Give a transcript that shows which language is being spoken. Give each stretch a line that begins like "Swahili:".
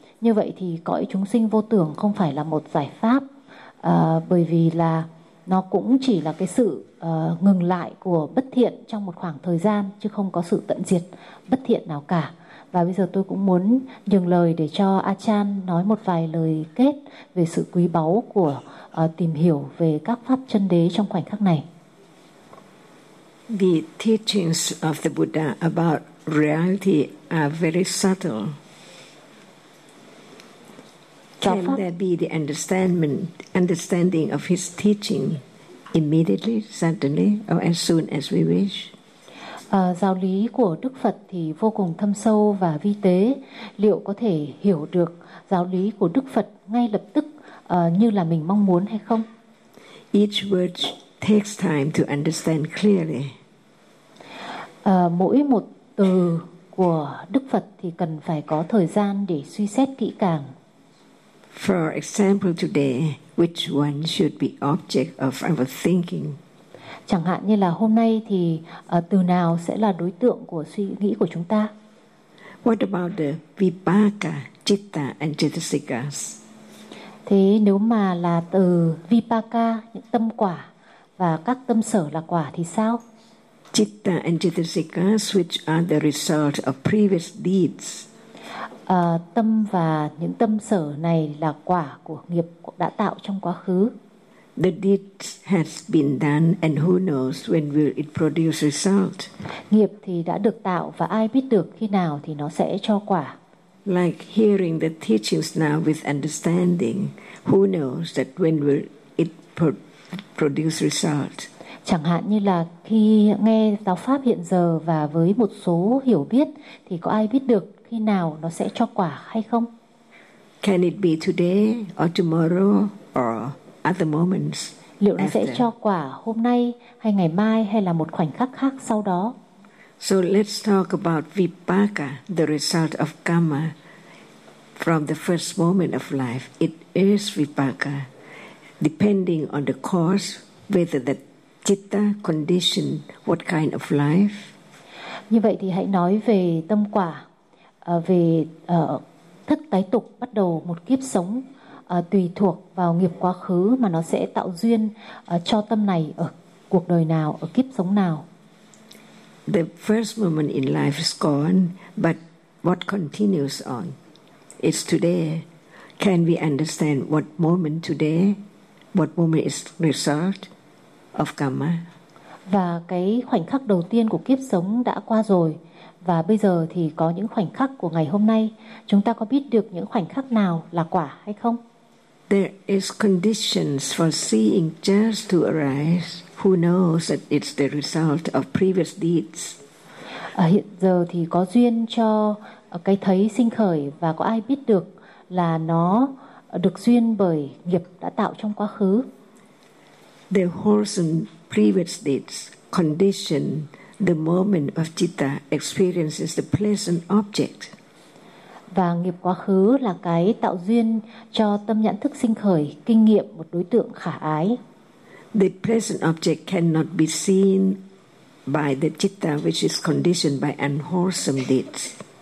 Vietnamese: Như vậy thì cõi chúng sinh vô tưởng không phải là một giải pháp, bởi vì là nó cũng chỉ là cái sự ngừng lại của bất thiện trong một khoảng thời gian, chứ không có sự tận diệt bất thiện nào cả. Và bây giờ tôi cũng muốn nhường lời để cho Achan nói một vài lời kết về sự quý báu của tìm hiểu về các pháp chân đế trong khoảnh khắc này.
English: The teachings of the Buddha about reality are very subtle. Can there be the understanding of his teaching immediately, suddenly, or as soon as we wish?
Vietnamese: Giáo lý của Đức Phật thì vô cùng thâm sâu và vi tế. Liệu có thể hiểu được giáo lý của Đức Phật ngay lập tức như là mình mong muốn hay không?
English: Each word takes time to understand clearly.
Vietnamese: Mỗi một từ của Đức Phật thì cần phải có thời gian để suy xét kỹ càng.
English: For example today, which one should be object of our thinking?
Vietnamese: Chẳng hạn như là hôm nay thì từ nào sẽ là đối tượng của suy nghĩ của chúng ta?
English: What about the vipaka, citta and cittasikas?
Vietnamese: Thế nếu mà là từ vipaka, những tâm quả và các tâm sở là quả thì sao?
English: Citta and cittasikas, which are the result of previous deeds.
Vietnamese: Tâm và những tâm sở này là quả của nghiệp đã tạo trong quá khứ.
English: The deed has been done, and who knows when will it produce result?
Vietnamese: Nghiệp thì đã được tạo, và ai biết được khi nào thì nó sẽ cho quả.
English: Like hearing the teachings now with understanding, who knows that when will it produce result?
Vietnamese: Chẳng hạn như là khi nghe giáo pháp hiện giờ và với một số hiểu biết thì có ai biết được khi nào nó sẽ cho quả hay không?
English: Can it be today or tomorrow or other moments?
Vietnamese: Liệu nó
English: after?
Vietnamese: Sẽ cho quả hôm nay hay ngày mai hay là một khoảnh khắc khác sau đó?
English: So let's talk about vipaka, the result of karma from the first moment of life. It is vipaka, depending on the cause, whether the citta condition, what kind of life.
Vietnamese: Như vậy thì hãy nói về tâm quả, về thức tái tục bắt đầu một kiếp sống tùy thuộc vào nghiệp quá khứ mà nó sẽ tạo duyên cho tâm này ở cuộc đời nào, ở kiếp sống nào.
English: The first moment in life is gone, but what continues on? It's today. Can we understand what moment today? What moment is result of karma?
Vietnamese: Và cái khoảnh khắc đầu tiên của kiếp sống đã qua rồi, và bây giờ thì có những khoảnh khắc của ngày hôm nay, chúng ta có biết được những khoảnh khắc nào là quả hay không?
English: There is conditions for seeing just to arise. Who knows that it's the result of previous deeds?
Vietnamese: Hiện giờ thì có duyên cho cái thấy sinh khởi, và có ai biết được là nó được duyên bởi nghiệp đã tạo trong quá khứ?
English: The wholesome previous deeds condition the moment of citta experiences the pleasant object.
Vietnamese: Và nghiệp quá khứ là cái tạo duyên cho tâm nhãn thức sinh khởi kinh nghiệm một đối tượng khả ái.
English: The pleasant object cannot be seen by the citta which is conditioned by unwholesome deeds.